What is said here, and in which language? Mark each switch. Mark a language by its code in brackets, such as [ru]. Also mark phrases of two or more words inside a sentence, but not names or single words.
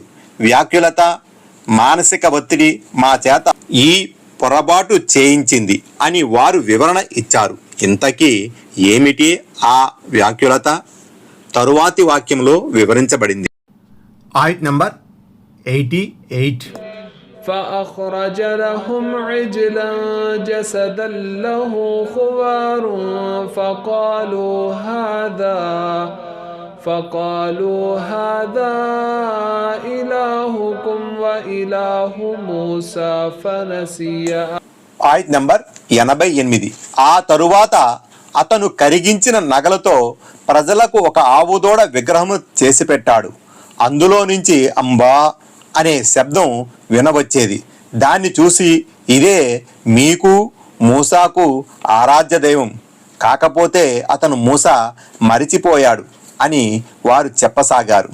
[te] వ్యాకులత, మానసిక ఒత్తిడి మా చేత ఈ పొరపాటు చేయించింది అని వారు వివరణ ఇచ్చారు. ఇంతకీ ఏమిటి ఆ వ్యాకులత? తరువాతి వాక్యంలో వివరించబడింది. ఆయత్ నంబర్ 88. [ar] فأخرج لهم عجلا جسدا له خوار فقالوا هذا إلهكم وإله موسى فنسي. [te] ఆయత్ నంబర్ 88. ఆ తరువాత అతను కరిగించిన నగలతో ప్రజలకు ఒక ఆవుదూడ విగ్రహము చేసి పెట్టాడు. అందులో నుంచి అంబా అనే శబ్దం వినవచ్చేది. దాన్ని చూసి, ఇదే మీకు మూసాకు ఆరాధ్య దైవం, కాకపోతే అతను మూసా మరిచిపోయాడు అని వారు చెప్పసాగారు.